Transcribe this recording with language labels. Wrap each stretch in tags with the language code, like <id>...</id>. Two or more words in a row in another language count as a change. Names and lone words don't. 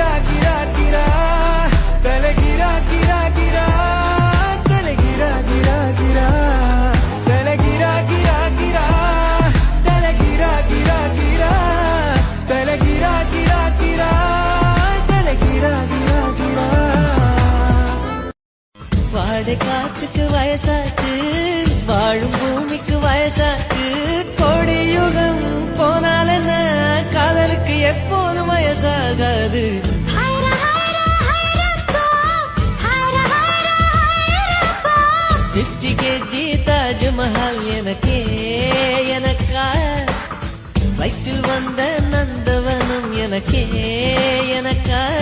<kn>ಗಿರ ಗಿರ ತಲೆ ಗಿರ ಗಿರ ಗಿರ ತಲೆ ಗಿರ ಗಿರ ಗಿರ ತಲೆ ಗಿರ ಗಿರ ಗಿರ ತಲೆ ಗಿರ ಗಿರ ಗಿರ ತಲೆ ಗಿರ ಗಿರ ಗಿರ ತಲೆ ಗಿರ ಗಿರ ಗಿರ</kn> <ta>வாடை காத்துக்கு வயசாச்சு, வாழும் பூமிக்கு வயசாச்சு. கோடியுகம் போனால் என்ன, காதலுக்கு எப்போதும் வயசாகாது.</ta> <en>fifty kg</en> <ta>தாஜ்மஹால் எனக்கே எனக்கா, வயிற்றில் வந்த நந்தவனம் எனக்கே எனக்கா.</ta>